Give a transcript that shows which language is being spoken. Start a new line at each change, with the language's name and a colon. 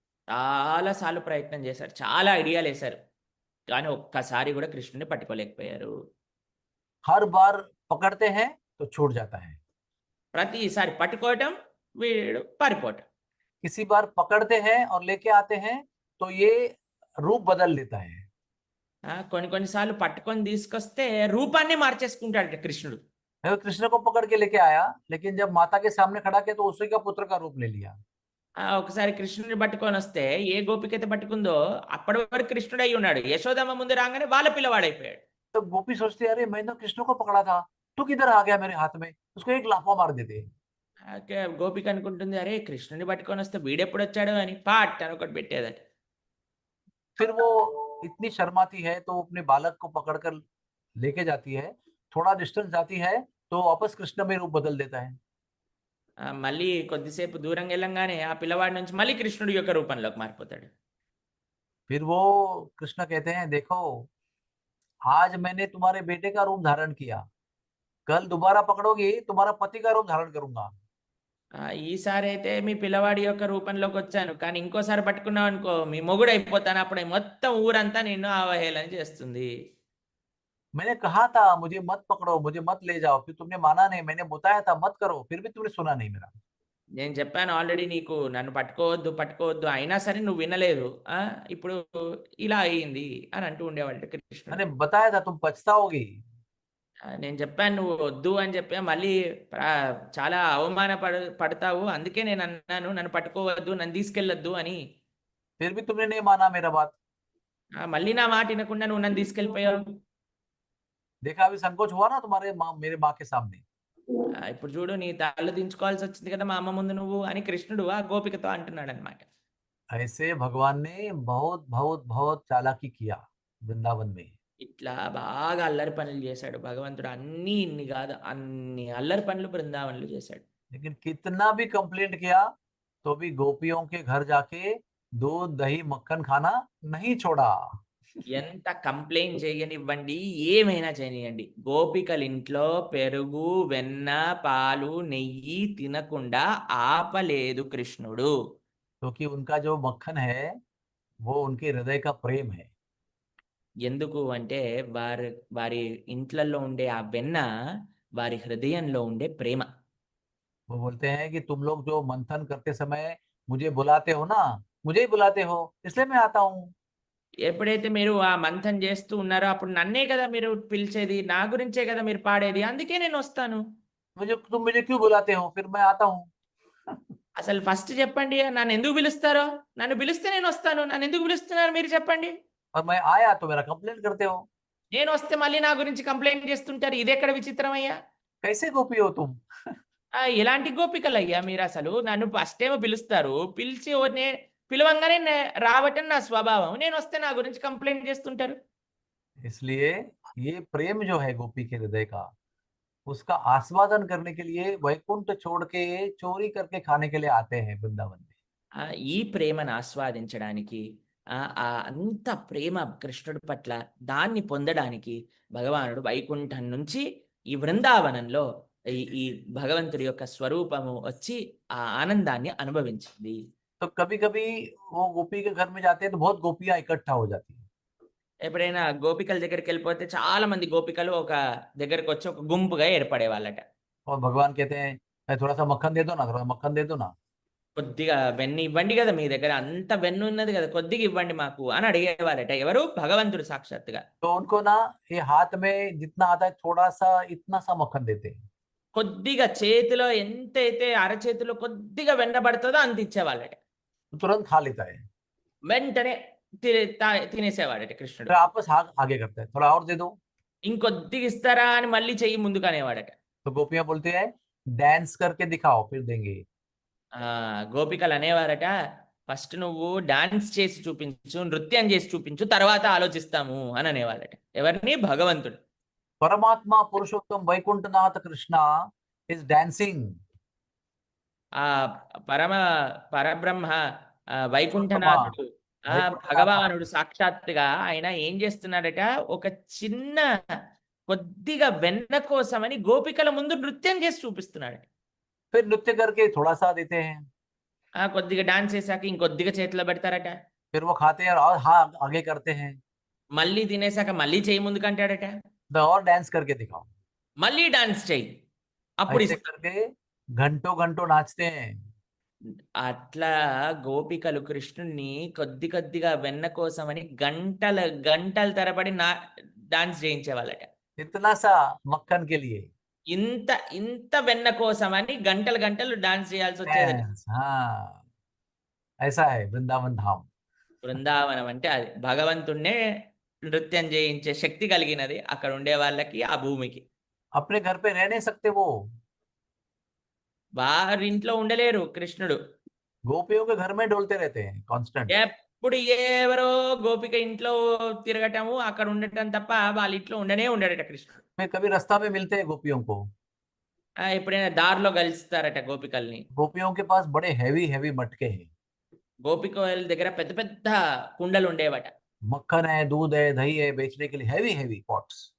Telugu: చాలా సార్లు ప్రయత్నం చేశారు. చాలా ఐడియాలేశారు. కానీ ఒక్కసారి గూడా కృష్ణుడిని పట్టుకోలేకపోయారు.
Hindi: हर बार पकड़ते हैं तो छूट जाता है,
Telugu: ప్రతిసారి పట్టుకోవటం, వీడు పారిపోవటం.
Hindi: किसी बार पकड़ते हैं और लेके आते हैं तो ये रूप बदल लेता है।
Telugu: కొన్ని కొన్ని సార్లు పట్టుకొని తీసుకొస్తే రూపాన్నే మార్చేసుకుంటాడట కృష్ణుడు.
Hindi: मैं कृष्ण को पकड़ के लेके आया, लेकिन जब माता के सामने खड़ा किया तो उसी का पुत्र का रूप ले लिया।
Telugu: ఒకసారి కృష్ణుడిని పట్టుకొనొస్తే ఏ గోపికైతే పట్టుకుందో అప్పటి వరకు కృష్ణుడు అయ్యున్నాడు. యశోదమ్మ ముందు రాంగానే వాళ్ళ పిల్లవాడైపోయాడు.
Hindi: तो गोपी सोचती है, अरे मैं तो कृष्ण को पकड़ा था, तू किधर आ गया मेरे हाथ में, उसको एक लाफा मार देते।
Telugu: గోపిక అనుకుంటుంది, అరే కృష్ణుడిని పట్టుకొనొస్తే వీడెప్పుడొచ్చాడు అని పాట్ అని ఒకటి పెట్టేదట.
Hindi: फिर वो इतनी शर्माती है तो अपने बालक को पकड़कर लेके जाती है, थोड़ा डिस्टेंस जाती है तो वापस कृष्ण में रूप बदल देता है।
Telugu: మళ్ళీ కొద్దిసేపు దూరంగా వెళ్ళంగానే ఆ పిల్లవాడి నుంచి మళ్ళీ కృష్ణుడి యొక్క రూపంలోకి మారిపోతాడు.
Hindi: फिर वो कृष्ण कहते हैं, देखो आज मैंने तुम्हारे बेटे का रूप धारण किया, कल दोबारा पकड़ोगी तुम्हारा पति का रूप धारण करूंगा।
Telugu: ఈసారైతే మీ పిల్లవాడి యొక్క రూపంలోకొచ్చాను. కానీ ఇంకోసారి పట్టుకున్నావనుకో మీ మొగుడైపోతాను. అప్పుడే మొత్తం ఊరంతా నిన్ను అవహేళన చేస్తుంది.
Hindi: मैंने कहा था मुझे मत पकड़ो, मुझे मत ले जाओ, फिर तुमने माना नहीं, मैंने बताया था मत करो, फिर भी तुमने सुना नहीं मेरा।
Telugu: నేను చెప్పాను ఆల్రెడీ నీకు నన్ను పట్టుకోవద్దు, పట్టుకోవద్దు అయినా సరే నువ్వు వినలేదు. ఇప్పుడు ఇలా అయింది అని అంటూ ఉండేవాడట కృష్ణుడు.
Hindi: मैंने बताया था तुम पछताओगी,
Telugu: నేను చెప్పాను నువ్వు వద్దు అని చెప్పా మళ్ళీ చాలా పడతావు. అందుకే నేను అన్నాను నన్ను పట్టుకోవద్దు, నన్ను తీసుకెళ్ళొద్దు అని.
Hindi: फिर भी तुमने नहीं माना मेरा बात।
Telugu: మళ్ళీ నా మాట వినకుండా నువ్వు నన్ను తీసుకెళ్ళిపోయావు.
Hindi: देखा अभी संकोच हुआ ना तुम्हारे माँ, मेरे माँ के सामने।
Telugu: ఇప్పుడు చూడు నీ తల దించుకోవాల్సి వచ్చింది కదా మా అమ్మ ముందు నువ్వు అని కృష్ణుడు ఆ గోపికతో అంటున్నాడు అనమాట.
Hindi: ऐसे भगवान ने बहुत बहुत बहुत चालाकी किया वृंदावन में।
Telugu: ఇట్లా బాగా అల్లరి పనులు చేశాడు భగవంతుడు. అన్ని ఇన్ని కాదు అన్ని అల్లరి పనులు బృందావనంలో చేశాడు.
Hindi: लेकिन कितना भी कंप्लेंट किया तो भी गोपियों के घर जाके दूध दही मक्खन खाना नहीं छोड़ा।
Telugu: ఎంత కంప్లైంట్ చేయనివ్వండి, ఏమైనా చేయనియండి, గోపికల ఇంట్లో పెరుగు, వెన్న, పాలు, నెయ్యి తినకుండా ఆపలేదు కృష్ణుడు.
Hindi: क्योंकि उनका जो मक्खन है वो उनके हृदय का प्रेम है।
Telugu: ఎందుకు అంటే వారి ఇంట్లలో ఉండే ఆ వెన్న వారి హృదయంలో ఉండే ప్రేమ.
Hindi: वो बोलते हैं कि तुम लोग जो मंथन करते समय मुझे बुलाते हो ना, मुझे ही बुलाते हो, इसलिए मैं आता हूँ।
Telugu: ఎప్పుడైతే మీరు ఆ మంథన్ చేస్తూ ఉన్నారో అప్పుడు నన్నే కదా మీరు పిలిచేది, నా గురించే కదా మీరు పాడేది, అందుకే నేను వస్తాను.
Hindi: तुम मुझे क्यों बुलाते हो, फिर मैं आता हूँ।
Telugu: అసలు ఫస్ట్ చెప్పండి నన్ను ఎందుకు పిలుస్తారో? నన్ను పిలిస్తే నేను వస్తాను. నన్ను ఎందుకు పిలుస్తున్నారు మీరు చెప్పండి?
Hindi: और मैं आया तो मेरा कंप्लेंट करते हो।
Telugu: నేను వస్తే మళ్ళీ నా గురించి కంప్లైంట్ చేస్తుంటారు. ఇదెక్కడ విచిత్రమయ్యా?
Hindi: कैसे गोपी हो तुम।
Telugu: ఎలాంటి గోపికలయ్యా మీరసలు? నన్ను ఫస్ట్ ఏమో పిలుస్తారు. పిలిచి పిలవంగానే రావటం నా స్వభావం. నేనొస్తే నా గురించి కంప్లెయింట్ చేస్తుంటారు.
Hindi: इसलिए ये प्रेम जो है गोपी के हृदय का, उसका आस्वादन करने के लिए वैकुंठ छोड़ के चोरी करके खाने के लिए आते हैं वृंदावन में।
Telugu: ఈ ప్రేమను ఆస్వాదించడానికి అంత ప్రేమ కృష్ణుడి పట్ల దాన్ని పొందడానికి భగవానుడు వైకుంఠం నుంచి ఈ బృందావనంలో ఈ భగవంతుడి యొక్క స్వరూపము వచ్చి ఆ ఆనందాన్ని అనుభవించింది.
Hindi: तो कभी कभी वो गोपी के घर में जाते हैं तो बहुत गोपियां इकट्ठा हो जाती हैं।
Telugu: ఎప్పుడైనా గోపికల దగ్గరికి వెళ్ళిపోతే చాలా మంది గోపికలు ఒక దగ్గరకు వచ్చి ఒక గుంపుగా ఏర్పడేవాళ్ళట.
Hindi: और भगवान कहते हैं अरे थोड़ा सा मक्खन दे दो ना, थोड़ा मक्खन दे दो ना।
Telugu: కొద్దిగా వెన్న ఇవ్వండి కదా, మీ దగ్గర అంత వెన్న ఉన్నది కదా, కొద్దిగా ఇవ్వండి మాకు అని అడిగేవారట. ఎవరు? భగవంతుడు సాక్షాత్తుగా.
Hindi: तो उनको ना ये हाथ में जितना आता है थोड़ा सा इतना सा मक्खन देते हैं।
Telugu: కొద్దిగా చేతిలో ఎంతైతే అరచేతిలో కొద్దిగా వెన్న పడుతుందో అంత ఇచ్చేవాళ్ళట.
Hindi: तो तुरंत खा लेता है।
Telugu: వెంటనే తినేసేవాడట కృష్ణుడు.
Hindi: फिर आपस हाथ आगे करता है, थोड़ा और दे दो।
Telugu: ఇంకొద్దిగా ఇస్తారా అని మళ్ళీ చెయ్యి ముందుకనేవాడట.
Hindi: तो गोपियां बोलते हैं डांस करके दिखाओ फिर देंगे।
Telugu: గోపికలు అనేవారట, ఫస్ట్ నువ్వు డాన్స్ చేసి చూపించు, నృత్యం చేసి చూపించు, తర్వాత ఆలోచిస్తాము అని అనేవాళ్ళట. ఎవరిని? భగవంతుడు.
Hindi: परमात्मा पुरुषोत्तम वैकुंठनाथ कृष्णा
English: Is dancing.
Telugu: ఆ పరమ పరబ్రహ్మ
Hindi: पुरुषोत्तमा
Telugu: వైకుంఠనాథుడు,
Hindi: वैकुंठनाथ
Telugu: భగవానుడు సాక్షాత్తుగా ఆయన ఏం చేస్తున్నాడట, ఒక చిన్న కొద్దిగా వెన్న కోసమని గోపికల ముందు నృత్యం చేసి చూపిస్తున్నాడు.
Hindi: फिर नृत्य करके थोड़ा सा देते हैं।
Telugu: కొద్దిగా డాన్స్ చేశాక ఇంకొద్దిగా చేతిలో పెడతారట.
Hindi: फिर वो खाते हैं और हाँ आगे करते हैं।
Telugu: మళ్ళీ తినేశాక మళ్ళీ చేయి ముందుకంటాడట.
Hindi: तो और डांस करके दिखाओ।
Telugu: మళ్ళీ డాన్స్ చేయి, అప్పుడు
Hindi: ऐसे करके घंटों घंटों नाचते हैं।
Telugu: అట్లా గోపికలు కృష్ణుణ్ణి కొద్ది కొద్దిగా వెన్న కోసమని గంటల గంటల తరబడి డాన్స్ చేయించేవాళ్ళట.
Hindi: इतना सा मक्खन के लिए।
Telugu: ఇంత ఇంత వెన్న కోసమని గంటలు గంటలు డాన్స్ చేయాల్సి వచ్చేదట.
Hindi: Dance, हाँ ऐसा है वृंदावन धाम।
Telugu: బృందావనం అంటే అది భగవంతుణ్ణే నృత్యం చేయించే శక్తి కలిగినది అక్కడ ఉండే వాళ్ళకి, ఆ భూమికి.
Hindi: अपने घर पे रह नहीं सकते वो।
Telugu: వారింట్లో ఉండలేరు కృష్ణుడు.
Hindi: गोपियों के घर में डोलते रहते हैं कांस्टेंट।
Telugu: ఎప్పుడు ఎవరో గోపిక ఇంట్లో తిరగటము, అక్కడ ఉండటం తప్ప వాళ్ళ ఇంట్లో ఉండనే ఉండడట కృష్ణుడు.
Hindi: में कभी रास्ता में मिलते हैं गोपियों को।
Telugu: ఎప్పుడైనా దారిలో కలుస్తారట గోపికల్ని.
Hindi: गोपियों के पास बड़े हैवी हैवी मटके हैं।
Telugu: గోపికల దగ్గర పెద్ద పెద్ద కుండలు ఉండేవట.
Hindi: मक्खन है, दूध है, दही है, बेचने के लिए हैवी हैवी पॉट्स।